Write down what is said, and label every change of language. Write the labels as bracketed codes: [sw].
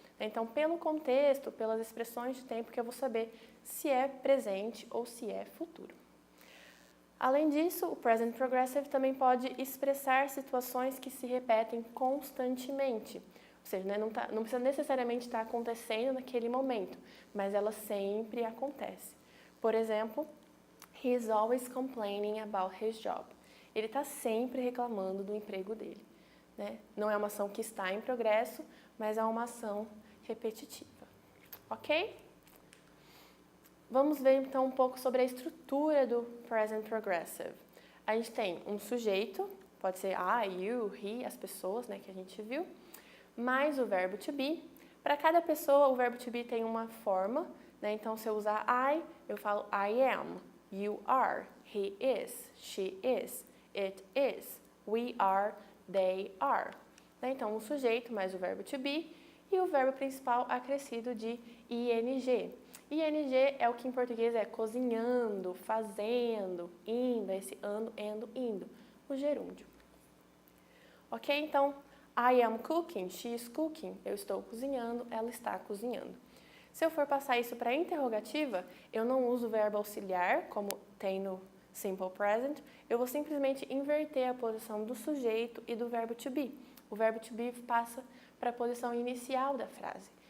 [pt] Então, pelo contexto, pelas expressões de tempo que eu vou saber se é presente ou se é futuro. Além disso, o present progressive também pode expressar situações que se repetem constantemente. Ou seja, né, não precisa necessariamente estar acontecendo naquele momento, mas ela sempre acontece. Por exemplo, [en] he is always complaining about his job. [pt] Ele está sempre reclamando do emprego dele. Né? Não é uma ação que está em progresso, mas é uma ação repetitiva. Ok? Vamos ver então um pouco sobre a estrutura do present progressive. A gente tem um sujeito, pode ser I, you, he, as pessoas, né, que a gente viu, mais o verbo to be. Para cada pessoa, o verbo to be tem uma forma, né? Então, se eu usar [en] I, [pt] eu falo [en] I am, you are, he is, she is, it is, we are, they are. [pt] Então, o sujeito mais o verbo to be e o verbo principal acrescido de ing. Ing é o que em português é cozinhando, fazendo, indo, esse ando, endo, indo, o gerúndio. Ok? [en] Então, I am cooking, she is cooking. [pt] Eu estou cozinhando, ela está cozinhando. Se eu for passar isso para interrogativa, eu não uso o verbo auxiliar, como tem no simple present. Eu vou simplesmente inverter a posição do sujeito e do verbo to be. O verbo to be passa para a posição inicial da frase.